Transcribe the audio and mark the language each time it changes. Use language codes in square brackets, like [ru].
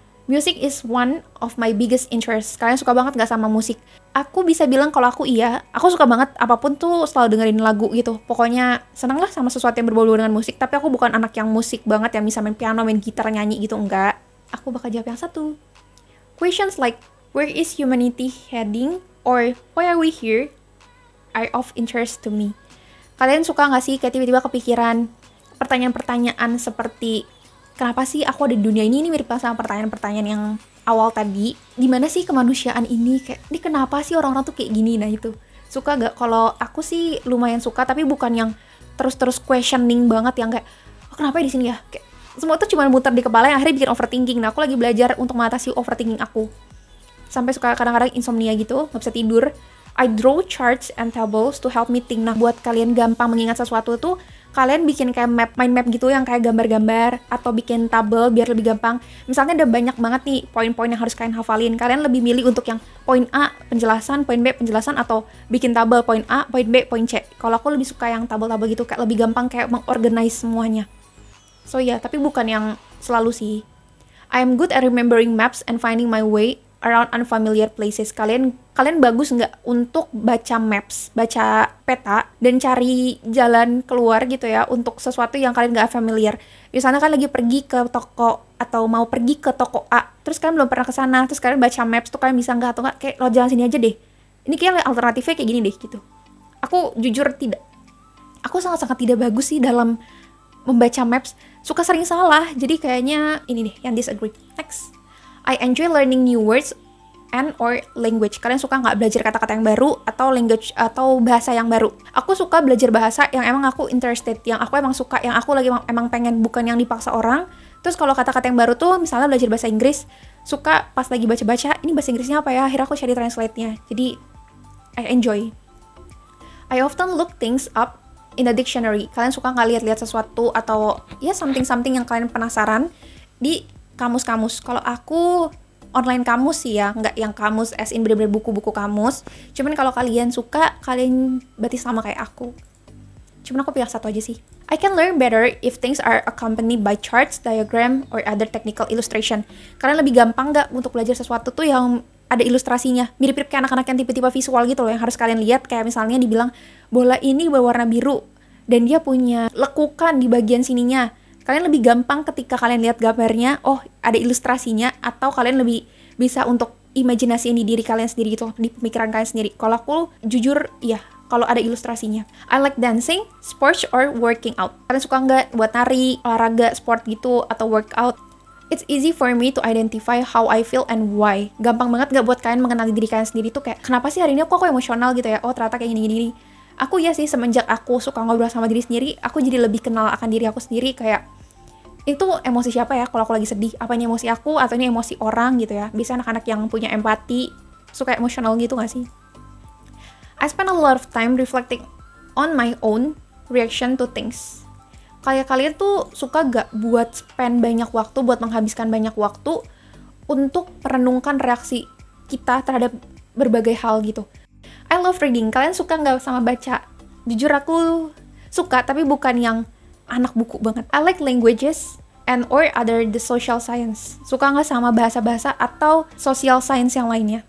[en] Music is one of my biggest interests. [id] Kalian suka banget enggak sama musik? Aku bisa bilang kalau aku iya. Aku suka banget apapun tuh selalu dengerin lagu gitu. Pokoknya seneng lah sama sesuatu yang berbau dengan musik. Tapi aku bukan anak yang musik banget yang bisa main piano, main gitar, nyanyi gitu, enggak. Aku bakal jawab yang satu. [en] Questions like, where is humanity heading? Or, why are we here? Are of interest to me. [id] Kalian suka gak sih kayak tiba-tiba kepikiran pertanyaan-pertanyaan seperti, kenapa sih aku ada di dunia ini? Ini mirip sama pertanyaan-pertanyaan yang awal tadi. Gimana sih kemanusiaan ini? Kayak, ini kenapa sih orang-orang tuh kayak gini? Nah itu. Suka gak? Kalau aku sih lumayan suka, tapi bukan yang terus-terus questioning banget yang kayak, oh, kenapa di sini ya? Kayak, semua tuh cuma muter di kepala yang akhirnya bikin overthinking. Nah aku lagi belajar untuk mengatasi overthinking aku. Sampai suka kadang-kadang insomnia gitu, gak bisa tidur. [en] I draw charts and tables to help me think. [id] Nah, buat kalian gampang mengingat sesuatu tuh, kalian bikin kayak mind map gitu yang kayak gambar-gambar, atau bikin tabel biar lebih gampang. Misalnya ada banyak banget nih poin-poin yang harus kalian hafalin. Kalian lebih milih untuk yang poin A, penjelasan, poin B, penjelasan, atau bikin tabel poin A, poin B, poin C. Kalau aku lebih suka yang tabel-tabel gitu, kayak lebih gampang kayak mengorganize semuanya. So ya, tapi bukan yang selalu sih. [en] I am good at remembering maps and finding my way around unfamiliar places. [id] Kalian bagus nggak untuk baca maps, baca peta, dan cari jalan keluar gitu ya untuk sesuatu yang kalian nggak familiar. Misalnya kalian lagi pergi ke toko atau mau pergi ke toko A, terus kalian belum pernah ke sana, terus kalian baca maps tuh kalian bisa nggak, atau nggak kayak lo jalan sini aja deh. Ini kayak alternatifnya kayak gini deh gitu. Aku jujur tidak. Aku sangat-sangat tidak bagus sih dalam membaca maps. Suka sering salah. Jadi kayaknya ini deh yang disagree. [en] Next. I enjoy learning new words and or language. [id] Kalian suka nggak belajar kata-kata yang baru atau language atau bahasa yang baru? Aku suka belajar bahasa yang emang aku interested, yang aku emang suka, yang aku lagi emang pengen, bukan yang dipaksa orang. Terus kalau kata-kata yang baru tuh, misalnya belajar bahasa Inggris, suka pas lagi baca-baca, ini bahasa Inggrisnya apa ya? Akhirnya aku cari translate-nya. [en] Jadi I enjoy. I often look things up in a dictionary. [id] Kalian suka nggak lihat-lihat sesuatu atau ya something yang kalian penasaran di kamus-kamus? Kalau aku online kamus sih ya, nggak yang kamus as in bener-bener buku-buku kamus. Cuman kalau kalian suka, kalian berarti sama kayak aku. Cuman aku pilih satu aja sih. [en] I can learn better if things are accompanied by charts, diagram, or other technical illustration. [id] Kalian lebih gampang nggak untuk belajar sesuatu tuh yang ada ilustrasinya? Mirip-mirip kayak anak-anak yang tipe-tipe visual gitu loh, yang harus kalian lihat. Kayak misalnya dibilang, bola ini berwarna biru, dan dia punya lekukan di bagian sininya. Kalian lebih gampang ketika kalian lihat gambarnya, oh ada ilustrasinya, atau kalian lebih bisa untuk imajinasiin di diri kalian sendiri gitu, di pemikiran kalian sendiri. Kalau aku jujur, ya kalau ada ilustrasinya. [en] I like dancing, sports, or working out. [id] Kalian suka nggak buat nari, olahraga, sport gitu, atau workout? [en] It's easy for me to identify how I feel and why. [id] Gampang banget nggak buat kalian mengenali diri kalian sendiri tuh kayak, kenapa sih hari ini aku emosional gitu ya? Oh ternyata kayak gini-gini. Aku ya sih, semenjak aku suka ngobrol sama diri sendiri, aku jadi lebih kenal akan diri aku sendiri. Kayak, itu emosi siapa ya kalau aku lagi sedih? Apa ini emosi aku atau ini emosi orang gitu ya? Bisa anak-anak yang punya empati, suka emosional gitu gak sih? [en] I spend a lot of time reflecting on my own reaction to things. [id] Kayak kalian tuh suka gak buat spend banyak waktu, buat menghabiskan banyak waktu untuk merenungkan reaksi kita terhadap berbagai hal gitu. [en] I love reading. [id] Kalian suka gak sama baca? Jujur aku suka, tapi bukan yang anak buku banget. [en] I like languages and or other the social science. [id] Suka gak sama bahasa-bahasa atau social science yang lainnya.